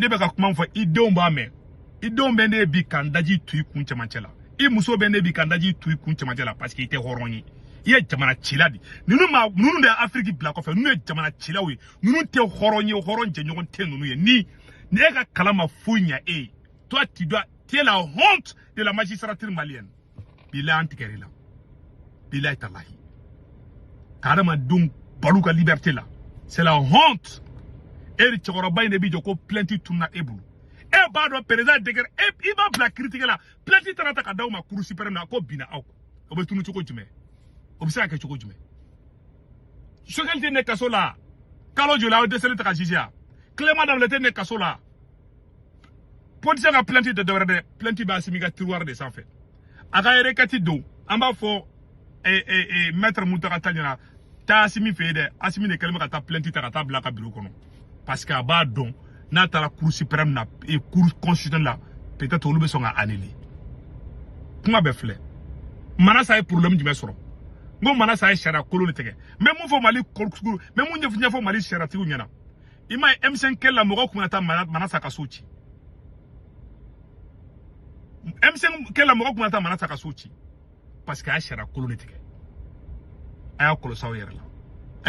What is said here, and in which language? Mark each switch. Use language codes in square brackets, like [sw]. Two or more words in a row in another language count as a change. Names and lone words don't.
[bm] bɛ ka kuma fɔ i denw b'a mɛn i denw bɛ ne bi ka n daji tu i kun cɛmancɛ la i muso bɛ ne bi ka n daji tu i kun cɛmancɛ la [fr] parce que [bm] i tɛ hɔrɔn ye i ye jamana cila de ninnu de ye Afrique bila kɔfɛ ninnu ye jamana cilaw ye ninnu tɛ hɔrɔn ye hɔrɔn jɛɲɔgɔn tɛ ninnu ye ni e ka kalan ma foyi ɲɛ e ye [fr] toi tu es la honte de la magistrature malienne [bm] bilahi an tigɛr'i la [ar] بالله تالله [bm] ka adamadenw balo ka liberté la [fr] c'est la honte [bm] e de cɛkɔrɔba in de bi jɔ ko plainte tunna e bolo e b'a dɔn président degré i b'a bila critique la plainte taara ta ka d'aw ma [fr] cour suprême [bm] na ko binna aw o bɛ tunu cogo jumɛn o bɛ se ka kɛ cogo jumɛn Choguel tɛ ne kaso la kalo joli aw dɛsɛlen tɛ ka juger a Clément Dembélé tɛ ne kaso la politicien ka plainte tɛ dɔwɛrɛ dɛ plainte bɛ Asimi ka tiroir de sanfɛ a ka requête don an b'a fɔ maître Muntaka Tall ɲɛna taa Asimi fɛ yen dɛ Asimi de kɛlen bɛ ka taa plainte ta ka taa bila a ka bureau kɔnɔ [fr] parce que [bm] a b'a dɔn n'a taara [fr] cour suprême [bm] na [fr] cour constitutionnelle [bm] la peut-être olu bɛ sɔn ka annuler kuma bɛɛ filɛ Manasa ye problème jumɛn sɔrɔ n ko Manasa ye sariya kolon de tigɛ n bɛ mun fɔ Mali kɔrɔsigiw n bɛ mun ɲɛfɔ Mali sariyatigiw ɲɛna i m'a ye M5 kɛlɛ la mɔgɔw kun ka taa Manasa ka so ci M5 kɛlɛ la mɔgɔw kun ka taa Manasa ka so ci [fr] parce que [bm] a ye sariya kolon de tigɛ a y'a kɔlɔsi aw yɛrɛ la a